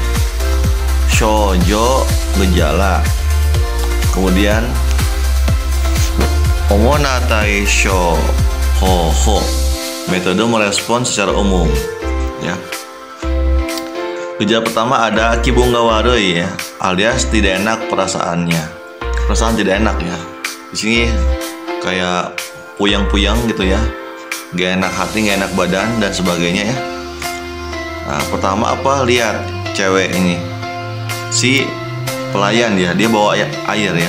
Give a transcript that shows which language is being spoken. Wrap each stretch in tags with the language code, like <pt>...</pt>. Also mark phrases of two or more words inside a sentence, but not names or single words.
<id>Shoujo, gejala. Kemudian</id> <ja>主な対処方法,</ja> <id>metode merespon secara umum ya. Gejala pertama ada</id> <ja>気分が悪い</ja> <id>ya, alias tidak enak perasaannya. Perasaan tidak enak ya. Di sini kayak puyang-puyang gitu ya, gak enak hati, gak enak badan dan sebagainya ya. Nah, pertama apa? Lihat cewek ini, si pelayan dia bawa air ya.</id>